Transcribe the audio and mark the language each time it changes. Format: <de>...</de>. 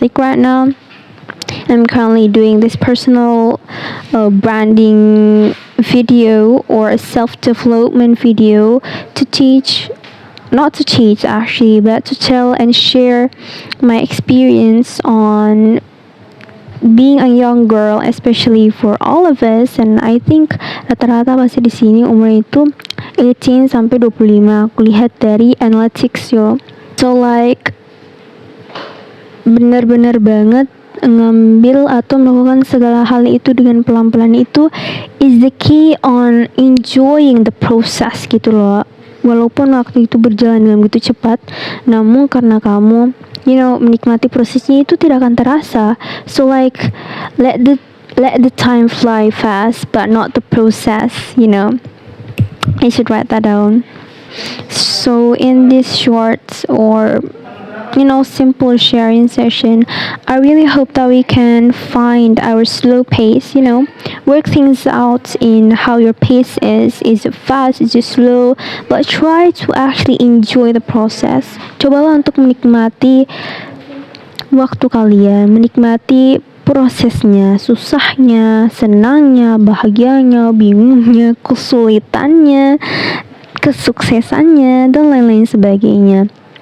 <en>Like right now, I'm currently doing this personal branding video or a self-development video to teach not to cheat actually, but to tell and share my experience on being a young girl, especially for all of us. And I think</en> <id>rata-rata pasti di sini umur itu 18 sampai 25. Aku lihat dari analytics yo.</id> <en>So like</en> <id>benar-benar banget ngambil atau melakukan segala hal itu dengan pelan-pelan itu</id> <en>is the key on enjoying the process</en> <id>gitu loh. Walaupun waktu itu berjalan dengan begitu cepat, namun karena kamu menikmati prosesnya itu tidak akan terasa.</id> <en>So like let the time fly fast but not the process. I should write that down. So in this short or simple sharing session, I really hope that we can find our slow pace, work things out in how your pace is it fast, is it slow, but try to actually enjoy the process.</en> <id>Cobalah untuk menikmati waktu kalian, menikmati prosesnya, susahnya, senangnya, bahagianya, bingungnya, kesulitannya, kesuksesannya, dan lain-lain sebagainya.</id>